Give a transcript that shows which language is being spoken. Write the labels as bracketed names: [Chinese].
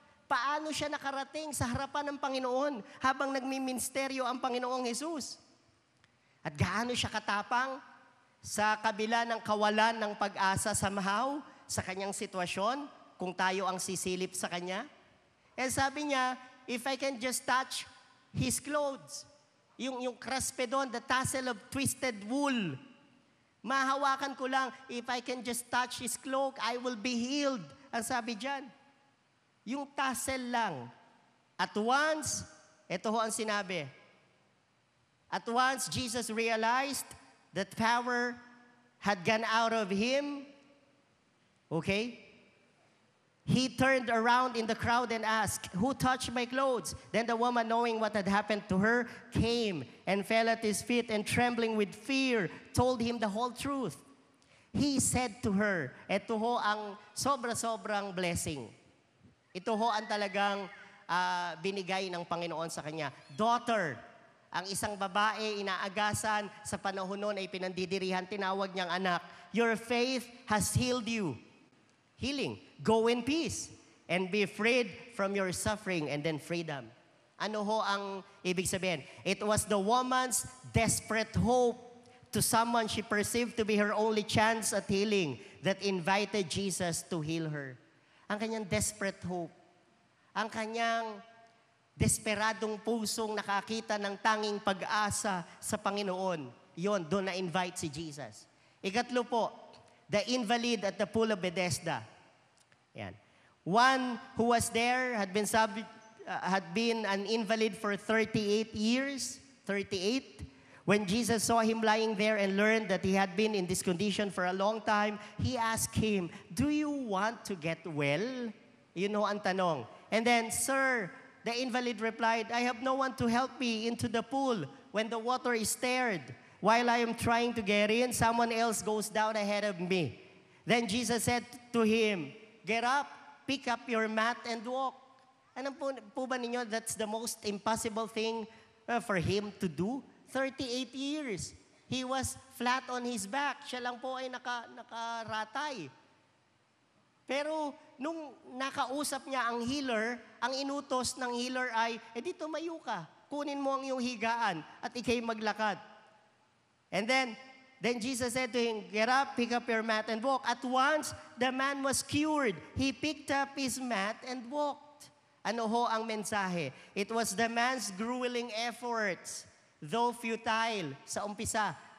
[Filipino] Paano siya nakarating sa harapan ng Panginoon habang nagmiministeryo ang Panginoong Jesus? At gaano siya katapang sa kabila ng kawalan ng pag-asa somehow sa kanyang sitwasyon kung tayo ang sisilip sa kanya? [English] Sabi niya, if I can just touch his clothes, [Filipino] yung kraspedon, [English] the tassel of twisted wool, [Filipino] mahawakan ko lang, [English] if I can just touch his cloak, I will be healed. [Filipino] Ang sabi dyan. Yung tassel lang. [English] At once, [Filipino] ito ho ang sinabi. [English] At once, Jesus realized that power had gone out of him. Okay? He turned around in the crowd and asked, "Who touched my clothes?" Then the woman, knowing what had happened to her, came and fell at his feet and trembling with fear, told him the whole truth. He said to her, [Filipino] ito ho ang sobra-sobrang blessing. Ito ho ang talagang binigay ng Panginoon sa kanya. [English] Daughter, [Filipino] ang isang babae inaagasan sa panahon noon ay pinandidirihan, tinawag niyang anak, [English] your faith has healed you. [Filipino] Healing. [English] Go in peace and be freed from your suffering, and then freedom. [Filipino] Ano ho ang ibig sabihin? [English] It was the woman's desperate hope to someone she perceived to be her only chance at healing that invited Jesus to heal her. [Filipino] Ang kanyang [English] desperate hope. [Filipino] Ang kanyang desperadong pusong nakakita ng tanging pag-asa sa Panginoon. Yon, doon na-invite si Jesus. Ikatlo po, [English] the invalid at the pool of Bethesda. [Filipino] Yan. [English] One who was there had been an invalid for 38 years. 38. When Jesus saw him lying there and learned that he had been in this condition for a long time, he asked him, "Do you want to get well?" You know [Filipino] ang tanong. [English] And then, "Sir," the invalid replied, "I have no one to help me into the pool when the water is stirred. While I am trying to get in, someone else goes down ahead of me." Then Jesus said to him, "Get up, pick up your mat, and walk." [Filipino] Ano po ba ninyo, [English] that's the most impossible thing for him to do? 38 years. He was flat on his back. [Filipino] Siya lang po ay nakaratay. Pero nung nakausap niya ang healer, ang inutos ng healer ay, di tumayo ka, kunin mo ang iyong higaan at ikay maglakad. [English] And then Jesus said to him, get up, pick up your mat and walk. At once, the man was cured. He picked up his mat and walked. [Filipino] Ano ho ang mensahe? [English] It was the man's grueling efforts, though futile [Filipino] sa umpisa.